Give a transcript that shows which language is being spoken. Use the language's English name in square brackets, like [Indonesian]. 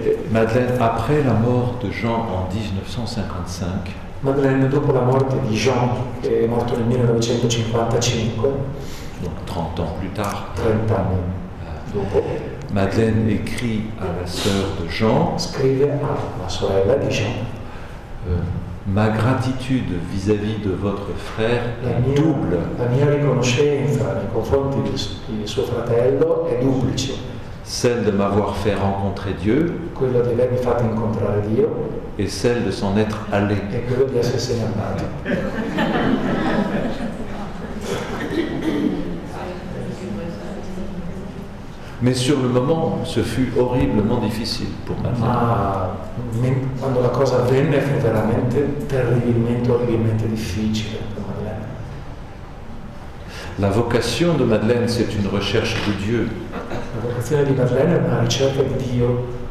[French] Madeleine, après la mort de Jean en 1955, [Italian] Madeleine, dopo la morte di Jean, che è morto nel 1955, [French] donc 30 ans plus tard, [Italian] 30 anni dopo, [French] Madeleine écrit à la sœur de Jean, [Italian] scrive alla sorella di Jean: [French] ma gratitude vis-à-vis de votre frère est double. [Italian] La mia riconoscenza nei confronti di suo fratello è duplice. [French] Celle de m'avoir fait rencontrer Dieu [Italian] Quello di avermi fatto incontrare Dio [French] et celle de s'en être allé. [Italian] e quello di essersene andato. [French] Mais sur le moment, ce fut horriblement difficile pour Madeleine. [Italian] Ma quando la cosa avvenne fu veramente terribilmente, orribilmente difficile per Madeleine. [French] La vocation de Madeleine, c'est une recherche de Dieu. [Italian] La vocazione di Madeleine è una ricerca di Dio.